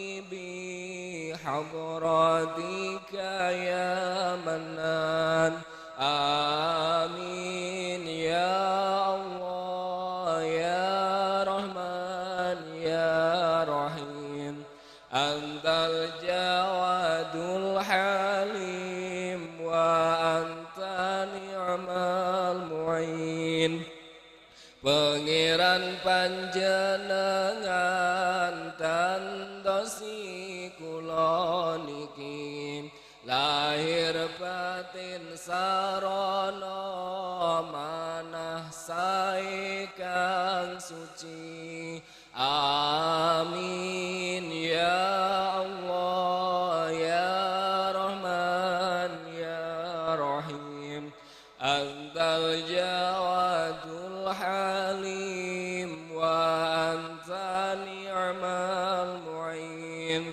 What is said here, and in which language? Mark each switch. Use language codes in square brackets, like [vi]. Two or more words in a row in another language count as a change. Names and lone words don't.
[ar] بحضرتك يا منان آمين يا الله يا رحمن يا رحيم أنت الجواد الحليم وأنت نعم المعين Pangeran [jv] panjenengan tantosi kula niki lahir batin sarana manah sae kang suci [ar] آمين يا الله يا رحمن يا رحيم أنت الـ جواد الحليم وأنت نعم المعين